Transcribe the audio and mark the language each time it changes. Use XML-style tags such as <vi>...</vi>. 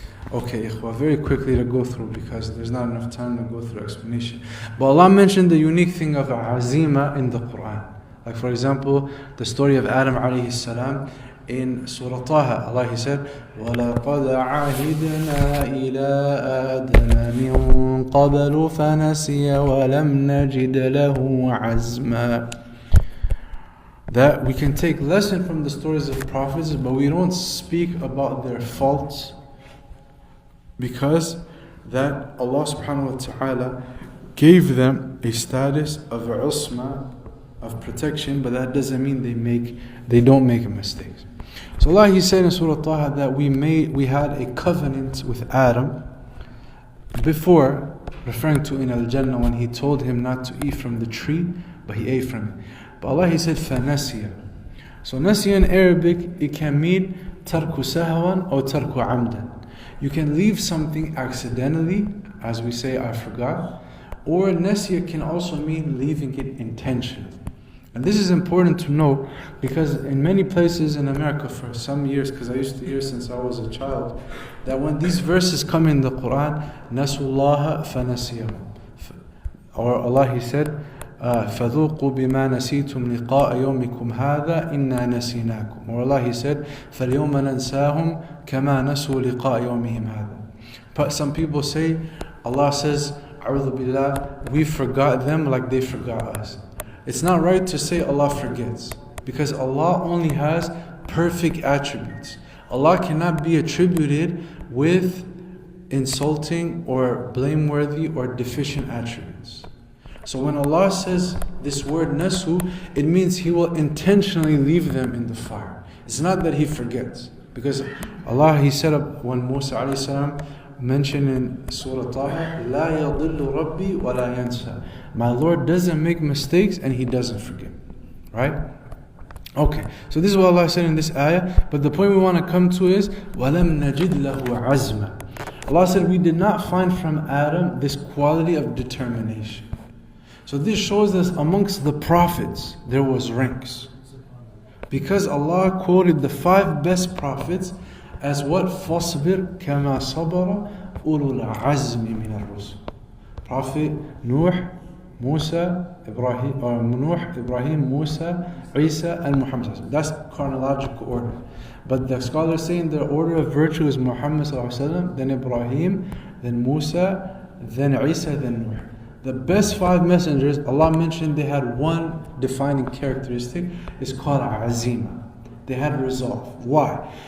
<en>Okay, ikhwa, very quickly to go through because there's not enough time to go through explanation. But Allah mentioned the unique thing of Azima in the Quran. Like for example, the story of Adam alayhi salam in Surah Taha.</en> <ar>Allah He said, وَلَقَدْ عَهِدْنَا إِلَىٰ آدَمَ مِن قَبْلُ فَنَسِيَ وَلَمْ نَجِدْ لَهُ عَزْمًا.</ar> <en>That we can take lesson from the stories of prophets, but we don't speak about their faults, because that Allah subhanahu wa ta'ala gave them a status of usma, of protection, but that doesn't mean they don't make mistakes. So Allah He said in Surah Taha that we had a covenant with Adam before, referring to in Al-Jannah when He told him not to eat from the tree, but he ate from it. But Allah He said فَنَسِيَ. So nasiya in Arabic, it can mean tarku sahwan or tarku amdan. You can leave something accidentally, as we say, I forgot. Or nasiya can also mean leaving it intentionally. And this is important to know because in many places in America for some years, because I used to hear since I was a child, that when these verses come in the Quran, Nasullaha fanasiyahum.</en> <ar>Or Allah He said, فَذُوقُوا بِمَا نَسِيتُمْ لِقَاءَ يَوْمِكُمْ هَذَا إِنَّا نَسِينَاكُمْ. Or Allah He said, فَالْيَوْمَ نَنْسَاهُمْ كَمَا نَسُوا لِقَاءَ يَوْمِهِمْ هَذَا.</ar> <en>But some people say, Allah says,</en> <ar>أعوذ بالله,</ar> <en>we forgot them like they forgot us. It's not right to say Allah forgets, because Allah only has perfect attributes. Allah cannot be attributed with insulting or blameworthy or deficient attributes. So when Allah says this word nasu, it means He will intentionally leave them in the fire. It's not that He forgets. Because Allah, He said when Musa alayhi salam mentioned in Surah Taha,</en> <ar>لا يضل ربي ولا ينسى.</ar> <en>My Lord doesn't make mistakes and He doesn't forget. Right? Okay, so this is what Allah said in this ayah. But the point we want to come to is</en> <ar>وَلَمْ نَجِدْ لَهُ عَزْمًا.</ar> <en>Allah said we did not find from Adam this quality of determination. So this shows us amongst the prophets there was ranks. Because Allah quoted the 5 best prophets as what?</en> <ar>فَاصْبِرْ كَمَا صَبَرَ أُولُو الْعَزْمِ مِنَ الرُّسُلِ. Prophet Nuh,</ar> <en>Musa, Ibrahim, or Nuh, Ibrahim, Musa, Isa, and Muhammad. That's chronological order. But the scholars say in the order of virtue is Muhammad, then Ibrahim, then Musa, then Isa, then Nuh. The best 5 messengers, Allah mentioned they had one defining characteristic, it's called Azima. They had resolve. Why?</en>